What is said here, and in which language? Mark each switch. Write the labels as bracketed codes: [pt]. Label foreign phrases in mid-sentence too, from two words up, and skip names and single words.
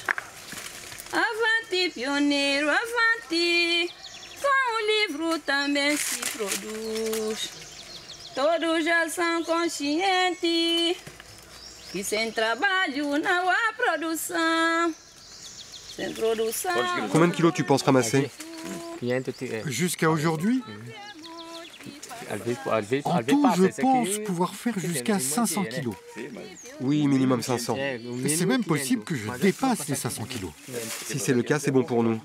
[pt] Avante, pioneiro, avante. Com o livro também se produz. Todos já são conscientes que sem trabalho não há produção. Sem produção. [fr] Combien de kilos tu penses ramasser? Jusqu'à aujourd'hui, en tout, je pense pouvoir faire jusqu'à 500 kilos. Oui, minimum 500. Et c'est même possible que je dépasse les 500 kilos. Si c'est le cas, c'est bon pour nous.